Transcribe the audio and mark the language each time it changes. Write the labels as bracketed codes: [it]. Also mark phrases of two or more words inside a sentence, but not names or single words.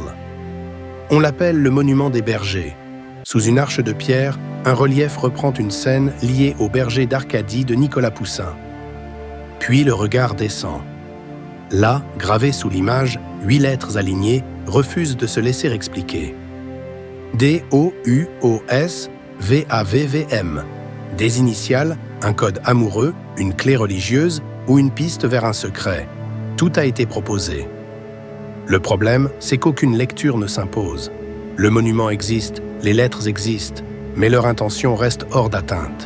[fr] On l'appelle le monument des bergers. Sous une arche de pierre, un relief reprend une scène liée au berger d'Arcadie de Nicolas Poussin. Puis le regard descend. Là, gravé sous l'image, 8 lettres alignées refusent de se laisser expliquer. D-O-U-O-S-V-A-V-V-M. Des initiales, un code amoureux, une clé religieuse ou une piste vers un secret. Tout a été proposé. Le problème, c'est qu'aucune lecture ne s'impose. Le monument existe, les lettres existent, mais leur intention reste hors d'atteinte.